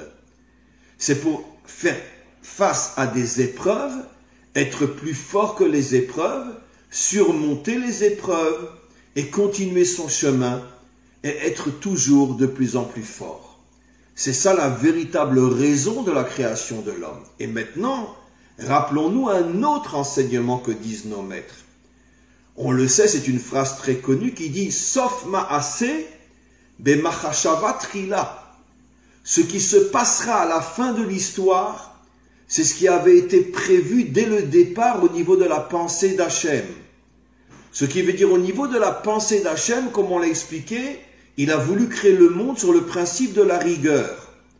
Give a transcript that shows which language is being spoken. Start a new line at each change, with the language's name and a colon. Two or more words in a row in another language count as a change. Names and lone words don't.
French: C'est pour faire face à des épreuves, être plus fort que les épreuves, surmonter les épreuves et continuer son chemin et être toujours de plus en plus fort. C'est ça la véritable raison de la création de l'homme. Et maintenant, rappelons-nous un autre enseignement que disent nos maîtres. On le sait, c'est une phrase très connue qui dit «
Hebrew: סוף מעשה במחשבה תחילה ».
French: Ce qui se passera à la fin de l'histoire, c'est ce qui avait été prévu dès le départ au niveau de la pensée d'Hachem. Ce qui veut dire au niveau de la pensée d'Hachem, comme on l'a expliqué, il a voulu créer le monde sur le principe de la rigueur.